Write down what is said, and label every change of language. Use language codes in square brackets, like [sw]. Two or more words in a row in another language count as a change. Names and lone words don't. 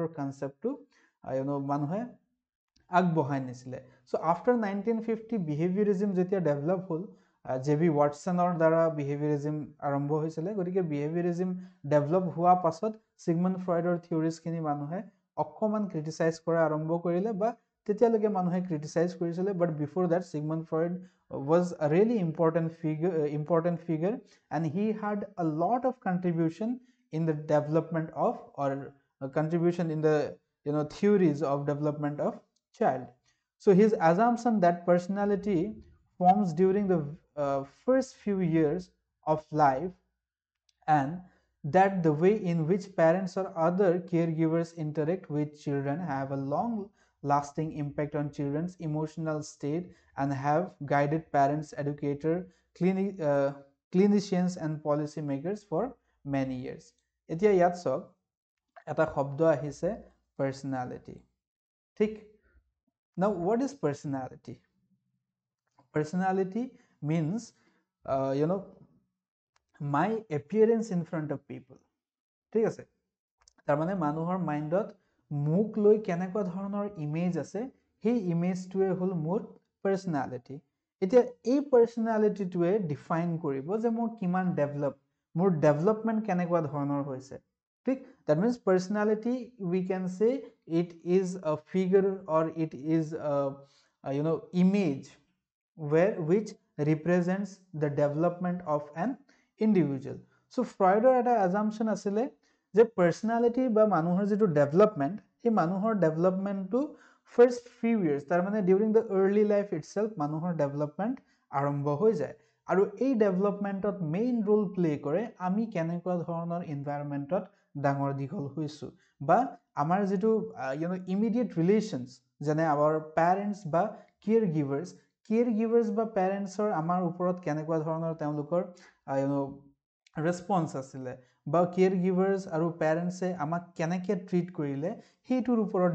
[as] কনচেপ্টটো মানুহে আগবঢ়াই নিছিলে [en] so after [as] 1950 বিহেভিয়ৰিজম যেতিয়া ডেভেলপ হ'ল জেবি ৱাটছনৰ দ্বাৰা বিহেভিয়ৰিজম আৰম্ভ হৈছিলে গতিকে বিহেভিয়ৰিজম ডেভেলপ হোৱা পাছত সিগমণ্ড ফ্ৰয়ডৰ থিয়ৰিজখিনি মানুহে অকণমান ক্ৰিটিচাইজ কৰা আৰম্ভ কৰিলে বা তেতিয়ালৈকে মানুহে ক্ৰিটিচাইজ কৰিছিলে [en] but before that সিগমণ্ড ফ্ৰয়ড was a really important figure and he had a lot of contribution in the development of or contribution in the theories of development of child. So his assumption that personality forms during the first few years of life and that the way in which parents or other caregivers interact with children have a long lasting impact on children's emotional state and have guided parents, educators, clinicians and policy makers for many years. [as] এতিয়া ইয়াত চাওক এটা শব্দ আহিছে personality. ঠিক? [en] Now what is personality? Personality means my appearance in front of people. [as] ঠিক আছে তাৰ মানে মানুহৰ মাইণ্ডত মোক লৈ কেনেকুৱা ধৰণৰ ইমেজ আছে সেই ইমেজটোৱে হ'ল মোৰ পাৰ্চনেলিটি এতিয়া এই পাৰ্চনেলিটিটোৱে ডিফাইন কৰিব যে মই কিমান ডেভেলপ মোৰ ডেভেলপমেণ্ট কেনেকুৱা ধৰণৰ হৈছে ঠিক [en] that means personality we can say it is a figure or it is a image which represents the development of an individual. [as] So Freudৰ এটা assumption আছিলে যে পাৰ্চনেলিটি বা মানুহৰ যেটো ডেভেলপমেণ্ট সেই মানুহৰ ডেভেলপমেণ্টটো [en] first few years [as] তাৰ মানে [en] during the early life itself [as] মানুহৰ ডেভেলপমেণ্ট আৰম্ভ হৈ যায় আৰু এই ডেভেলপমেণ্টত [en] main role play [as] কৰে আমি কেনেকুৱা ধৰণৰ এনভাইৰনমেণ্টত ডাঙৰ দীঘল হৈছোঁ বা আমাৰ যেটো [en] immediate relations [as] যেনে [en] our parents [as] বা কেয়াৰগিভাৰ্ছ বা পেৰেণ্টছৰ আমাৰ ওপৰত কেনেকুৱা ধৰণৰ তেওঁলোকৰ ৰেছপন্স আছিলে বা কেয়াৰগিভাৰ্ছ আৰু পেৰেণ্টছে আমাক কেনেকৈ ট্ৰিট কৰিলে সেইটোৰ ওপৰত